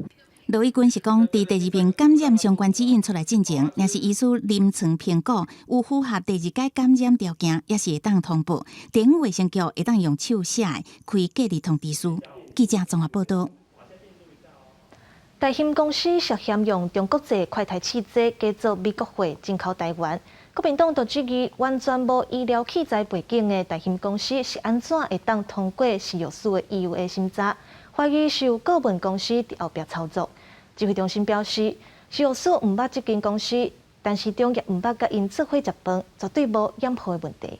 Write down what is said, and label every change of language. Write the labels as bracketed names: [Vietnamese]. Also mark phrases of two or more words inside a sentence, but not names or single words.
[Min Nan Chinese] 罗义军是讲，伫第2遍感染相关指引出来进前，若是医师临床评估有符合第2届感染条件，也是会当通报。地方卫生局会当用手写的开隔离通知书。记者综合报道。大兴公司涉嫌用中国製快篩試劑假造美國貨進口台灣，國民黨就質疑完全無醫療器材背景的大興公司是安怎會當通過食藥署的 EUA 審查，懷疑是有顧問公司佇後壁操作。指揮中心表示，食藥署毋捌這間公司，但市長也毋捌甲因做伙食飯，絕對無掩護的問題。